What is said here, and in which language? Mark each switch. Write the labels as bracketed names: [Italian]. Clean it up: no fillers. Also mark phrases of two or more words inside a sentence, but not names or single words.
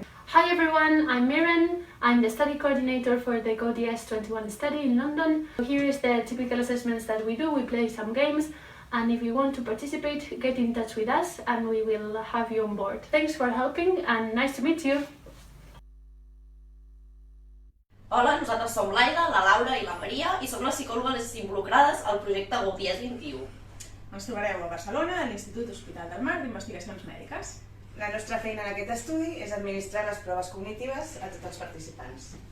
[English] Hi everyone, I'm Mirren. I'm the study coordinator for the GO-DS21 study in London. Here is the typical assessments that we do. We play some games. And if you want to participate, get in touch with us and we will have you on board. Thanks for helping and nice to meet you. [Catalan] Hola, nosaltres som l'Aida, la Laura i la Maria i som les psicòlogues involucrades al projecte GO-DS21. Ens trobareu a Barcelona, a l'Institut Hospital del Mar d'Investigacions Mèdiques. La nostra feina en aquest estudi és administrar les proves cognitives a tots els participants.